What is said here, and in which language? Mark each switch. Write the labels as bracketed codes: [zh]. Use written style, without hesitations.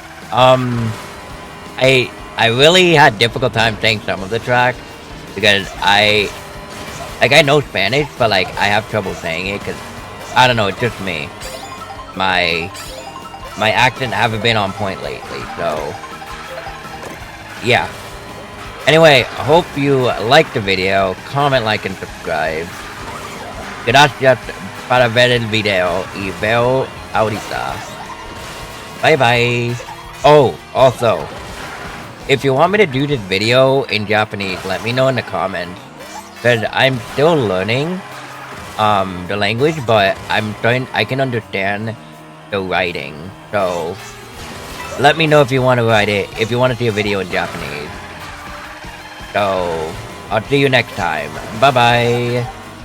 [en] I really had difficult time saying some of the tracks because I know Spanish, but like I have trouble saying it because I don't know, it's just me. My accent haven't been on point lately, so yeah. Anyway, I hope you liked the video, comment, like, and subscribe. [es] Gracias para ver el video y veo ahorita. [en] Bye bye. Oh, also, if you want me to do this video in Japanese, let me know in the comments. Because I'm still learning the language, but I can understand the writing. So, let me know if you want to write it, if you want to see a video in Japanese. So, I'll see you next time. Bye bye.